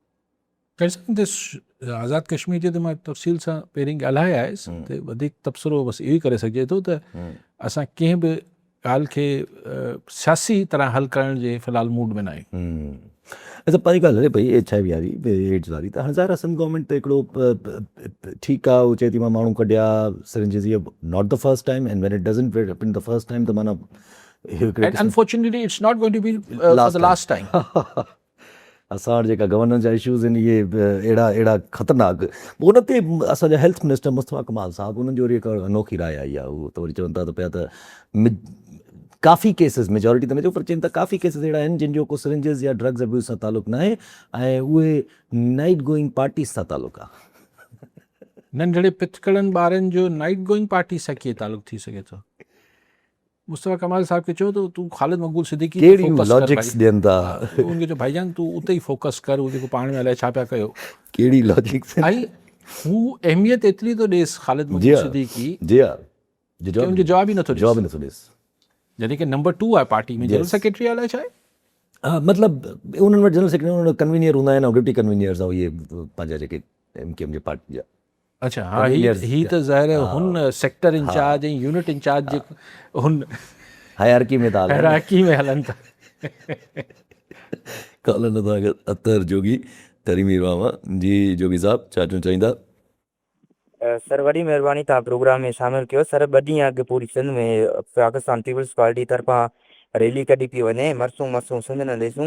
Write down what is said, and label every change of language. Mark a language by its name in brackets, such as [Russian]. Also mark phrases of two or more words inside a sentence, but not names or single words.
[Sindhi] आज़ादु कश्मीर जे त मां तफ़सील सां पहिरीं ॻाल्हाए आयुसि, त वधीक तबसरो बसि इहो ई करे सघिजे थो त असां कंहिं बि ॻाल्हि खे सियासी तरह हल करण जे फ़िलहाल मूड में न आहियूं। अच्छा पंहिंजी ॻाल्हि हले पई HIV वारी, एड्स वारी, त हज़ार असम गवर्नमेंट त हिकिड़ो ठीकु आहे, उहो चए थी मां माण्हू कढिया सिरिंजिस, इहो [English] not the first time, and when it doesn't happen the first time [Sindhi] त माना [English] unfortunately it's not going to be the last time. [Sindhi] असां वटि जेका गवर्नेंस जा इशूज़ आहिनि इहे अहिड़ा ख़तरनाक। उन ते असांजा [English] health minister [Sindhi] मुस्तफ़ा कमाल साहिबु, उन्हनि जो वरी हिकु अनोखी राय आई आहे। उहो त वरी चवनि था त पिया त काफ़ी केसिस, मेजॉरिटी त न चयो पर चवनि था काफ़ी केसिस अहिड़ा आहिनि जिन जो को सिरिंजिस या [English] drugs abuse [Sindhi] सां तालुक़ु न आहे, ऐं उहे [English] night going parties [Sindhi] सां तालुक़ु आहे। नंढड़े पितकड़नि ॿारनि जो [English] night going party [Sindhi] सां कीअं तालुक़ु थी सघे थो? मुस्तफ़ा कमाल साहिब खे चयो त तूं ख़ालिद मक़बूल सिद्दीकी कहिड़ियूं लॉजिक्स ॾियनि था, उनखे चयो भाईजान तूं उते ई फोकस कर, उहो जेको पाण में अलाए छा पिया कयो, कहिड़ी लॉजिक्स। ऐं हू अहमियत एतिरी थो ॾेसि ख़ालिद मक़बूल सिद्दीकी, जी हा, उनजो जवाब ई नथो ॾिस, जॾहिं की नंबर 2 आहे पार्टी में, [English] general secretary [Sindhi] अलाए छा आहे। हा मतिलबु उन्हनि वटि [English] general secretary, [Sindhi] उन्हनि कन्वीनियर हूंदा आहिनि, ऐं [English] deputy conveners [Sindhi] ऐं इहे पंहिंजा जेके MKM जे पार्टी जा। अच्छा हा, ही त ज़ाहिर हुन [English] sector incharge [Sindhi] ऐं [English] unit incharge [Sindhi] जेको हुन हायरार्की में था हायरार्की में हलनि था। कॉलर नथा अतर जोगी तरीमीर मामा। जी जोगी साहब छा चवणु चाहींदा? सर वॾी महिरबानी तव्हां प्रोग्राम में शामिलु कयो। सर 2 ॾींहं अॻु पूरी सिंध में पाकिस्तान पीपल्स पार्टी तरफ़ां रैली कढी पई वञे, मरसूं मरसूं सिंध न ॾेसूं।